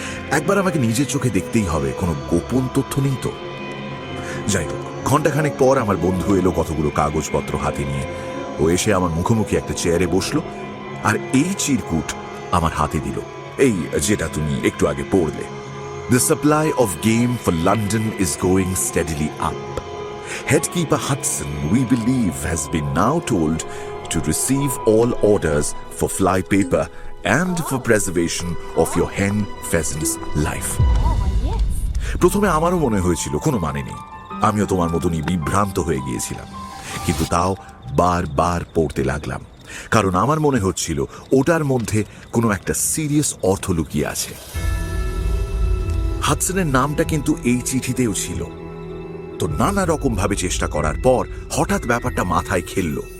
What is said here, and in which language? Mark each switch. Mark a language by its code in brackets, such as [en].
[bn] একবার আমাকে নিজের চোখে দেখতেই হবে কোনো গোপন তথ্য নেই তো। যাই হোক, ঘন্টাখানেক পর আমার বন্ধু এলো কতগুলো কাগজপত্র হাতে নিয়ে। ও এসে আমার মুখোমুখি একটা চেয়ারে বসলো, আর এই চিরকুট আমার হাতে দিল, এই যেটা তুমি একটু আগে পড়লে। [en] The supply of game for London is going steadily up. Headkeeper Hudson, we believe, has been now told to receive all orders for fly paper and for preservation of your hen pheasant's life. [bn] প্রথমে আমারও মনে হয়েছিল কোনো মানে নেই, আমিও তোমার মতনই বিভ্রান্ত হয়ে গিয়েছিলাম। কিন্তু তাও বারবার পড়তে লাগলাম, কারণ আমার মনে হচ্ছিল ওটার মধ্যে কোনো একটা সিরিয়াস অর্থ লুকিয়ে আছে। হাডসনের নামটা কিন্তু এই চিঠিতেও ছিল। তো নানা রকম ভাবে চেষ্টা করার পর হঠাৎ ব্যাপারটা মাথায় খেলল।